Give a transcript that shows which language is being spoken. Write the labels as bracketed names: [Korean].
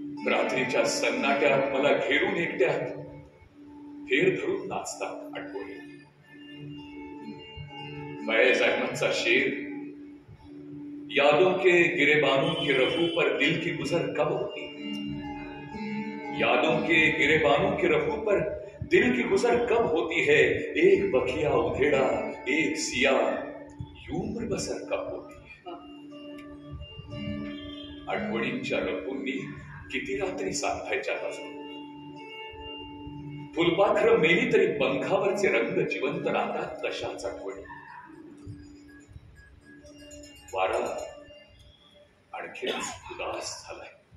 [Marathi] रात्रीच्या सन्नाट्यात मला घेरून एकट्यात फेर धरून नाचतात आठवणी. [Hindi] फैज अहमदचा शेर, यादों के गिरेबानों के रफू पर दिल की गुजर कब होती. यादों के गिरेबानों के रफू पर दिल की गुजर कब होती है. एक बखिया उधेड़ा एक सिया यूं उम्र बसर कब होती है. [Marathi] आठवणींच्या रफूंनी किती रात्री सांधायच्या अजून. फुलपाखरं मेली तरी पंखावरचे रंग जिवंत राहतात तशाच आठवणी. वारा आणखीच उदास झालाय.